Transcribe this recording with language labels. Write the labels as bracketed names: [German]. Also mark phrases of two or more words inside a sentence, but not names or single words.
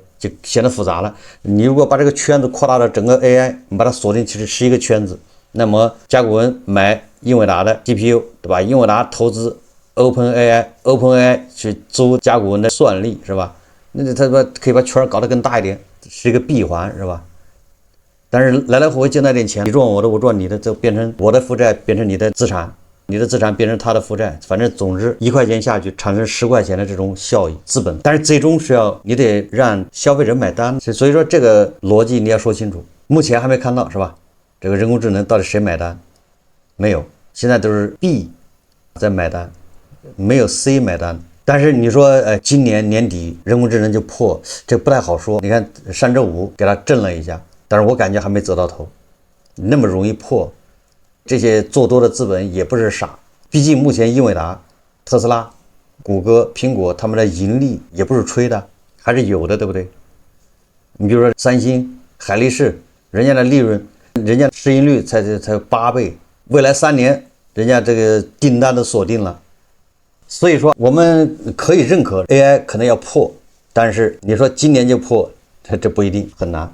[Chinese] 就顯得複雜了。你如果把這個圈子擴大到整個 AI， 你把它鎖定其實是一個圈子，那麼甲骨文買英偉達的 GPU， 對吧？英偉達投資 OpenAI 去租甲骨文的算力，是吧？那他可以把圈搞得更大一點，是一個閉環，是吧？但是來来回回借那點錢，你賺我的，我賺你的，就變成我的負債變成你的資產。你的資產變成他的負債，反正總之1塊錢下去產生10塊錢的這種效益資本，但是最終是要你得讓消費者買單，所以說這個邏輯你要說清楚。目前還沒看到是吧？這個人工智能到底誰買單？沒有，現在都是 B 在買單，沒有 C 買單。但是你說今年年底人工智能就破，這不太好說。你看上周五給它震了一下，但是我感覺還沒走到頭，那麼容易破。這些做多的資本也不是傻，畢竟目前英偉達、特斯拉、谷歌、蘋果他們的盈利也不是吹的，還是有的，對不對？你比如說三星、海力士，人家的利潤，人家市盈率才8倍，未來3年人家這個訂單都鎖定了。所以說我們可以認可 AI 可能要破，但是你說今年就破，這不一定，很難。